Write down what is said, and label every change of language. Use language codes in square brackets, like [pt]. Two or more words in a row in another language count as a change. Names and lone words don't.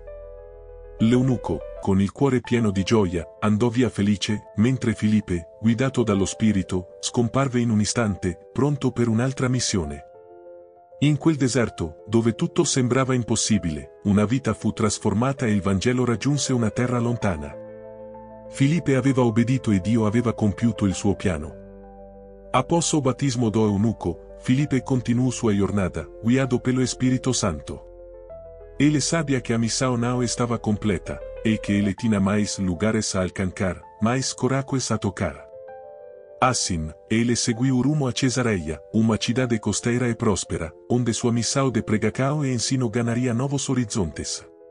[it] L'eunuco, con il cuore pieno di gioia, andò via felice, mentre Filippe, guidato dallo Spirito, scomparve in un istante, pronto per un'altra missione. In quel deserto, dove tutto sembrava impossibile, una vita fu trasformata e il Vangelo raggiunse una terra lontana. Filippe aveva obbedito e Dio aveva compiuto il suo piano. [pt] Após o batismo do eunuco, Filipe continuou sua jornada, guiado pelo Espírito Santo. Ele sabia que a missão não estava completa, e que ele tinha mais lugares a alcançar, mais coracos a tocar. Assim, ele seguiu rumo a Cesareia, uma cidade costeira e próspera, onde sua missão de pregação e ensino ganharia novos horizontes.